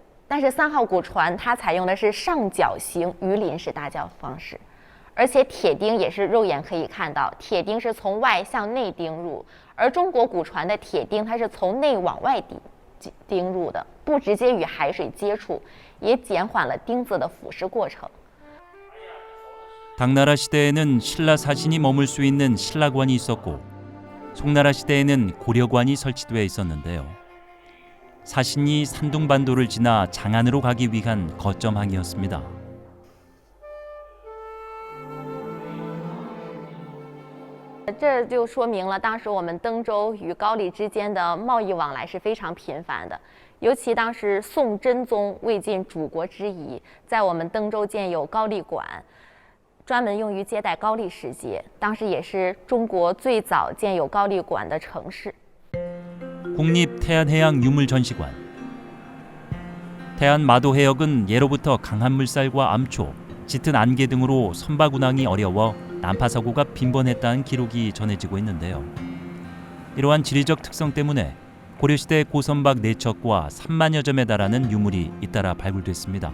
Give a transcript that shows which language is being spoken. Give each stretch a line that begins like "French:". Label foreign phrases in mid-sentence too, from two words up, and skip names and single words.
Chinese: 但是3号古船它采用的是上绞型鱼鳞式搭桥方式，而且铁钉也是肉眼可以看到，铁钉是从外向内钉入，而中国古船的铁钉它是从内往外钉入的，不直接与海水接触，也减缓了钉子的腐蚀过程。
Korean: 당나라 시대에는 신라 사신이 머물 수 있는 신라관이 있었고 송나라 시대에는 고려관이 설치돼 있었는데요. 사신이 산둥반도를 지나 장안으로 가기 위한 거점항이었습니다.
Chinese: 这就说明了当时我们登州与高丽之间的贸易往来是非常频繁的。尤其当时宋真宗为尽主国之谊，在我们登州建有高丽馆，专门用于接待高丽使节。当时也是中国最早建有高丽馆的城市。
Korean: 국립태안해양유물전시관. 태안 마도해역은 예로부터 강한 물살과 암초, 짙은 안개 등으로 선박 운항이 어려워 난파 사고가 빈번했다는 기록이 전해지고 있는데요. 이러한 지리적 특성 때문에 고려시대 고선박 4척과 3만여 점에 달하는 유물이 잇따라 발굴됐습니다.